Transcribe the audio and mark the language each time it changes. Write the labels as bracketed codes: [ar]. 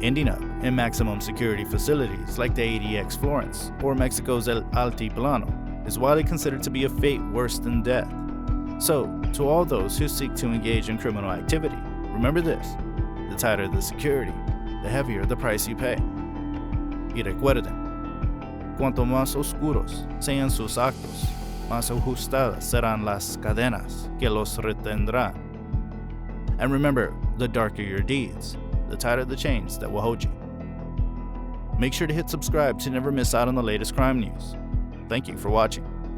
[en] Ending up in maximum security facilities like the ADX Florence or Mexico's El Altiplano is widely considered to be a fate worse than death. So, to all those who seek to engage in criminal activity, remember this: the tighter the security, the heavier the price you pay. [es] Y recuerden, cuanto más oscuros sean sus actos, más ajustadas serán las cadenas que los retendrán. [en] And remember, the darker your deeds, the tighter the chains that will hold you. Make sure to hit subscribe to never miss out on the latest crime news. Thank you for watching.